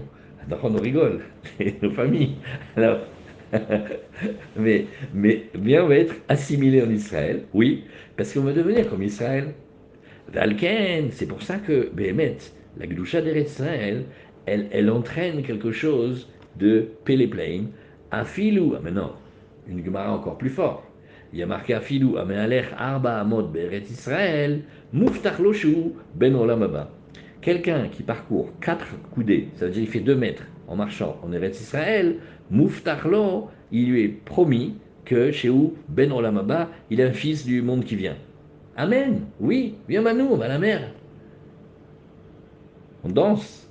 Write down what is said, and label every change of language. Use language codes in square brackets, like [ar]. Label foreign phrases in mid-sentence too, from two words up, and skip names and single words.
[fr] D'accord, on rigole, c'est nos familles. Alors, mais on va être assimilé en Israël, oui, parce qu'on va devenir comme Israël. Valken, c'est pour ça que, Béhémet, la Gdusha d'Eretz Israël, elle entraîne quelque chose de Péléplaim, Afilou, ah mais non, une Gemara encore plus fort. Il y a marqué [he] אפילו, המהלך ארבע אמות בארץ ישראל, מובטח לו שהוא בן עולם הבא. [fr] Quelqu'un qui parcourt 4 coudées, ça veut dire qu'il fait 2 mètres en marchant en Eretz Israël, [he] מובטח לו, [fr] il lui est promis que chez où [he] בן עולם הבא, [fr] il est un fils du monde qui vient. Amen. Oui, viens Manu, on va à la mer. On danse.